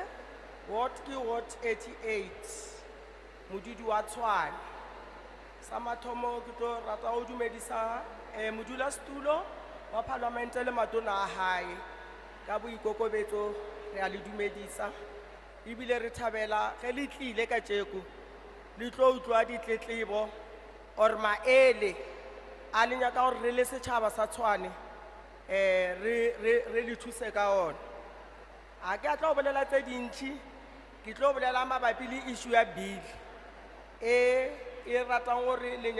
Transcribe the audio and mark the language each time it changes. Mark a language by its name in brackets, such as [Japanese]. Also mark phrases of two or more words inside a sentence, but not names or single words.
[Northern Sotho] Ward ke Ward 88 modudi wa Tshwane sa mathomo ke tlo rata go dumedisa modulasetulo wa parliament le matona a hae ka boikokobetso re a le dumedisa ebile re thabela ge le tlile ka tjeko le tlo utlwa ditletlebo or maele a le nyaka gore re le setšhaba sa Tshwane re le thuse ka ona a ke a tlo bolela tse dintši ke tlo bolela mabapi le issue ya bill e ratang gore le